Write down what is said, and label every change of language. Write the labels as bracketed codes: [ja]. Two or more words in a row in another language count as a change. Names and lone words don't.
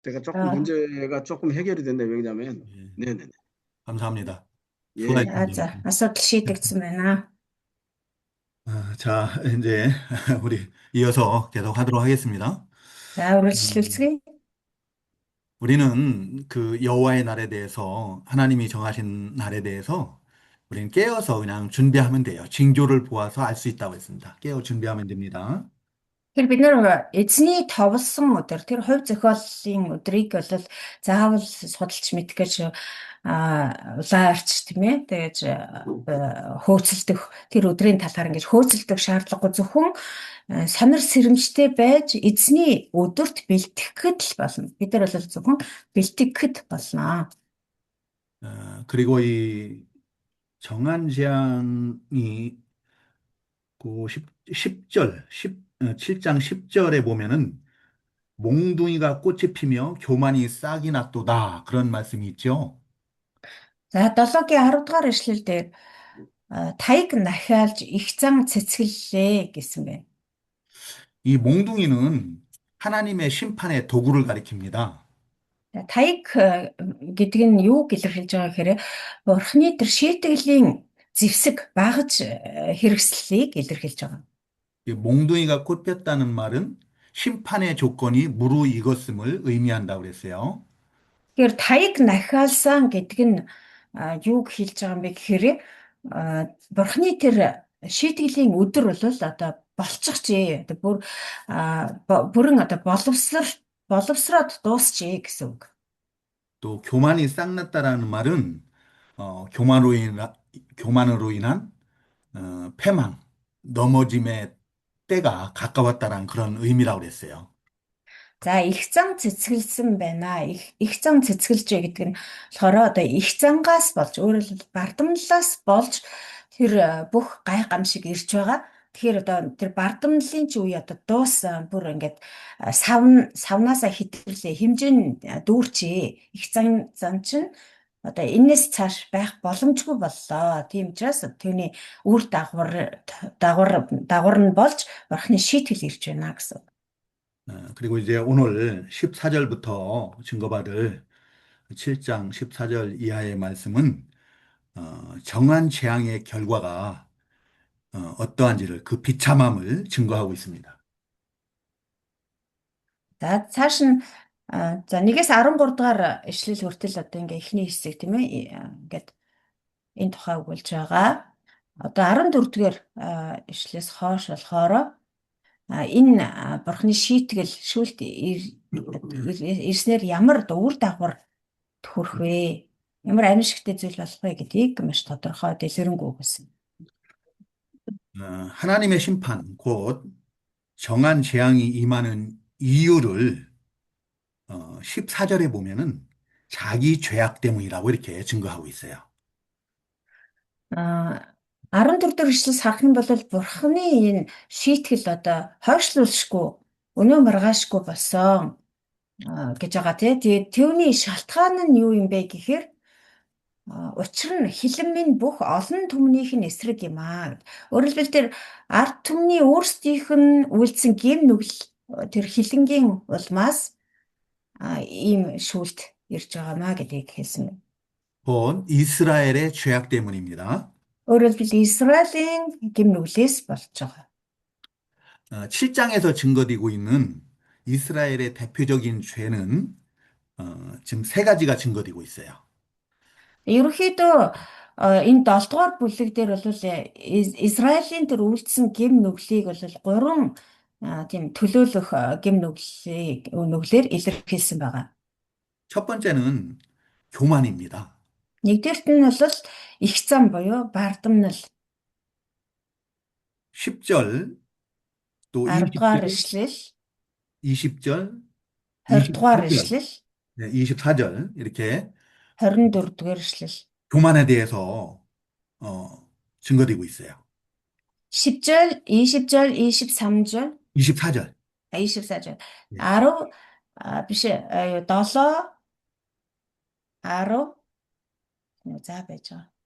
[ko] 제가 조금 아, 문제가 조금 해결이 됐네요. 왜냐면, 예, 네네네. 감사합니다. 예, 수고하셨습니다. 자, [mn] асуудал шийдэгдсэн байна. [ko] 자, 이제 우리 이어서 계속 하도록 하겠습니다. [mn] За, 음, үргэлжлүүлцгээе. [ko] 우리는 그 여호와의 날에 대해서 하나님이 정하신 날에 대해서 우리는 깨어서 그냥 준비하면 돼요. 징조를 보아서 알 수 있다고 했습니다. 깨어 준비하면 됩니다. [mn] Тэгэхээр бид нэр эзний товлсон өдөр, тэр хувь зохиолын өдрийг бол заавал судалж мэдэх гэж улаан арч тийм ээ. Тэгэж хөөцөлдөх тэр өдрийн талаар ингэж хөөцөлдөх шаардлагагүй, зөвхөн сонир сэрэмжтэй байж эзний өдөрт бэлтгэхэд л болно. Бид нар бол зөвхөн бэлтгэхэд болно. [ko] 그리고 이 정한 재앙이 그 10절, 7장 10절에 보면은 몽둥이가 꽃이 피며 교만이 싹이 났도다. 그런 말씀이 있죠. [mn] За 7-гийн 10 дугаар эшлэл дээр таяг нахиалж их зан цэцгэллээ гэсэн байна. [ko] 이 몽둥이는 하나님의 심판의 도구를 가리킵니다. [mn] Таяг гэдэг нь юу илэрхийлж байгаа гэхээр Бурхны тэр шийтгэлийн зэвсэг багаж хэрэгслийг илэрхийлж байгаа. [ko] 이 몽둥이가 꽃 폈다는 말은 심판의 조건이 무르익었음을 의미한다고 그랬어요. [mn] Тэгэхээр таяг нахиалсан гэдэг нь юуг хэлж байгаа юм бэ гэхээр Бурхны тэр шийтгэлийн өдөр бол одоо болчихжээ. Бүрэн одоо боловсроод дуусчээ гэсэн үг. [ko] 또 교만이 싹 났다라는 말은 교만으로 인한 패망, 넘어짐의 때가 가까웠다라는 그런 의미라고 그랬어요. [mn] За их зан цэцгэлсэн байна. Их зан цэцгэлжээ гэдэг нь болохоор одоо их зангаас болж өөрөөр хэлбэл бардамналаас болж тэр бүх гай гамшиг ирж байгаа. Тэгэхээр одоо тэр бардамналын ч үе одоо дуус бүр ингээд савнаасаа хэтгэлээ хэмжээ нь дүүрчээ. Их зан чинь одоо энэс цааш байх боломжгүй боллоо. Тийм учраас түүний үр дагавар нь болж Бурхны шийтгэл ирж байна гэсэн. [ko] 그리고 이제 오늘 14절부터 증거받을 7장 14절 이하의 말씀은 정한 재앙의 결과가 어떠한지를 그 비참함을 증거하고 있습니다. [mn] За цааш нь за 1-ээс 13 дугаар ишлэл хүртэл одоо ингээ эхний хэсэг тийм ээ ингээд энэ тухай өгүүлж байгаа. Одоо 14 дугаар ишлээс хойш болохоор энэ Бурхны шийтгэл шүүлт ирснээр ямар үр дагавар төрөх вэ? Ямар аимшигтэй зүйл болох вэ гэдгийг маш тодорхой дэлгэрэнгүй өгсөн. [ko] 하나님의 심판, 곧 정한 재앙이 임하는 이유를 14절에 보면은 자기 죄악 때문이라고 이렇게 증거하고 있어요. [mn] 14 дэх ишлээс харах юм бол Бурхны энэ шийтгэл одоо хойшлуулшгүй өнөө маргаашгүй болсон гэж байгаа тий. Түүний шалтгаан нь юу юм бэ гэхээр учир нь хилэн минь бүх олон түмнийх нь эсрэг юм аа. Өөрөөр хэлбэл тэр ард түмний өөрсдийнх нь үйлдсэн гэм нүгэл тэр хилэнгийн улмаас ийм шүүлт ирж байгаамаа гэдгийг хэлсэн байна. [ko] 곧 이스라엘의 죄악 때문입니다. [mn] Өөрөөр хэлбэл Израилийн гэм нүглээс болж байгаа. [ko] 7장에서 증거되고 있는 이스라엘의 대표적인 죄는 지금 세 가지가 증거되고 있어요. [mn] Ерөнхийдөө энэ 7 дугаар бүлэг дээр бол Израилийн тэр үйлдсэн гэм нүглийг бол 3 тийм төлөөлөх гэм нүглээр илэрхийлсэн байгаа. [ko] 첫 번째는 교만입니다. [mn] Нэгдүгээрт нь бол их зам буюу бардамнал. [ko] 10절 또 [mn] 10 дугаар [ko] 20절, [mn] ишлэл, [ko] 20절, [mn] 20 дугаар [ko] 24절, [mn] ишлэл, [ko] 24절 이렇게 [mn] 24 дугаар ишлэл. [ko] 교만에 대해서 증거되고 있어요. 10절, 20절, 23절, 24절. 24절. 예. [mn] 10 биш 7 10 за байж байгаа.